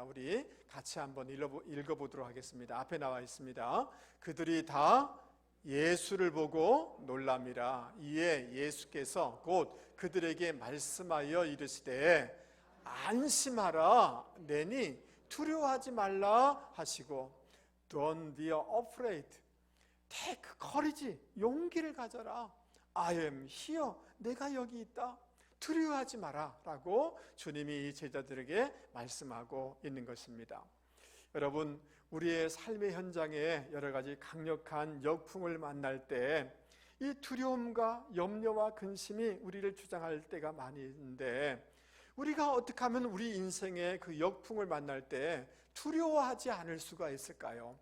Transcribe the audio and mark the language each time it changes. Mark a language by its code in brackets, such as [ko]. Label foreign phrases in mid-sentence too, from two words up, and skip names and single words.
[ko] 우리 같이 한번 읽어보도록 하겠습니다. 앞에 나와 있습니다. 그들이 다 예수를 보고 놀랍니다. 이에 예수께서 곧 그들에게 말씀하여 이르시되 안심하라, 내니 두려워하지 말라 하시고, [en] Don't be afraid, take courage, [ko] 용기를 가져라, [en] I am here, [ko] 내가 여기 있다, 두려워하지 마라 라고 주님이 제자들에게 말씀하고 있는 것입니다. 여러분, 우리의 삶의 현장에 여러 가지 강력한 역풍을 만날 때 이 두려움과 염려와 근심이 우리를 주장할 때가 많이 있는데, 우리가 어떻게 하면 우리 인생의 그 역풍을 만날 때 두려워하지 않을 수가 있을까요?